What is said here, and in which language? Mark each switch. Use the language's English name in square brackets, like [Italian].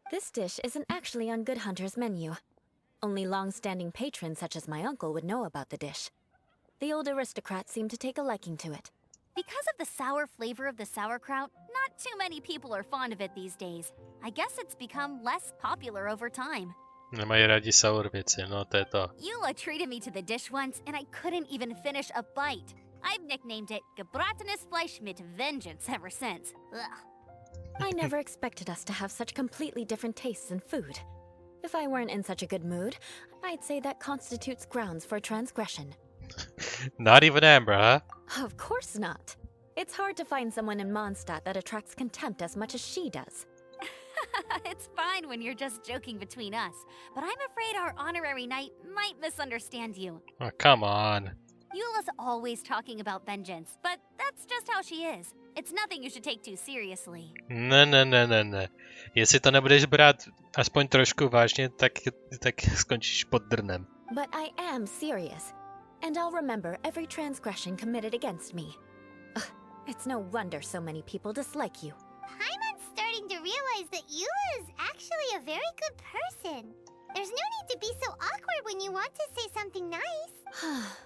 [English] This dish isn't actually on Good Hunter's menu. Only long-standing patrons such as my uncle would know about the dish. The old aristocrats seem to take a liking to it. Because of the sour flavor of the sauerkraut, not too many people are fond of it these days. I guess it's become less popular over time. [Czech] Nemají rádi sour věci, no to je to. [English] Eula treated me to the dish once, and I couldn't even finish a bite. I've nicknamed it gebratenes Fleisch mit Vengeance ever since. Ugh. I never expected us to have such completely different tastes in food. If I weren't in such a good mood, I'd say that constitutes grounds for transgression. Not even Amber, huh? Of course not. It's hard to find someone in Mondstadt that attracts contempt as much as she does. It's fine when you're just joking between us, but I'm afraid our honorary knight might misunderstand you. Oh, come on. Eula's always talking about vengeance, but that's just how she is. It's nothing you should take too seriously. [Czech] Ne. Jestli to nebudeš brát aspoň trošku vážně, tak skončíš pod drnem. [English] But I am serious, and I'll remember every transgression committed against me. Ugh, it's no wonder so many people dislike you. Paimon's starting to realize that Eula is actually a very good person. There's no need to be so awkward when you want to say something nice.